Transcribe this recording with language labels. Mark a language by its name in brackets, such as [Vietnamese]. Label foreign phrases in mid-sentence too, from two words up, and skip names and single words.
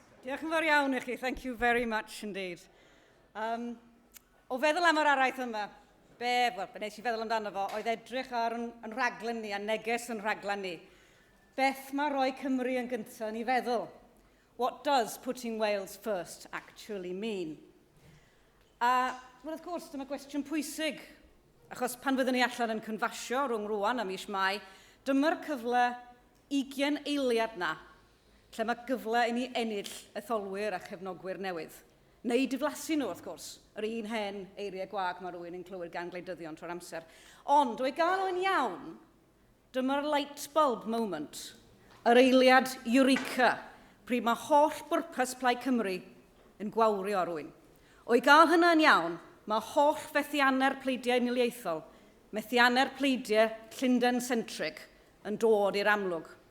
[Welsh] Diolch yn fawr iawn i chi. [English] Thank you very much indeed. [Welsh] O feddwl am yr araith yma, be nes i feddwl amdano fo, oedd edrych ar yn rhaglen ni, a neges yn rhaglen ni. Beth mae rhoi Cymru yn gyntaf ni feddwl? [English] What does putting Wales first actually mean? [Welsh] Wel, wrth gwrs, dyma gwestiwn pwysig, achos pan fyddwn ni allan yn cynfasio rhwng rwan a mis Mai, dyma'r cyfle 20 eiliad na, lle mae gyfle i ni ennill etholwyr a chefnogwyr newydd. Neu diflasu nhw, wrth gwrs, yr un hen eiriau gwag mae rhywun yn clywed gan gwleidyddion trwy'r amser. Ond, o'i gael o'n iawn, dyma'r [English] light bulb moment, [Welsh] yr eiliad Eureka, pryd mae holl bwrpas Plaid Cymru yn gwawrio rhywun. O'i gael hynna'n iawn, mae holl fethiannau'r pleidiau uniliaethol, methiannau'r pleidiau Llundain-centrig, yn dod i'r amlwg.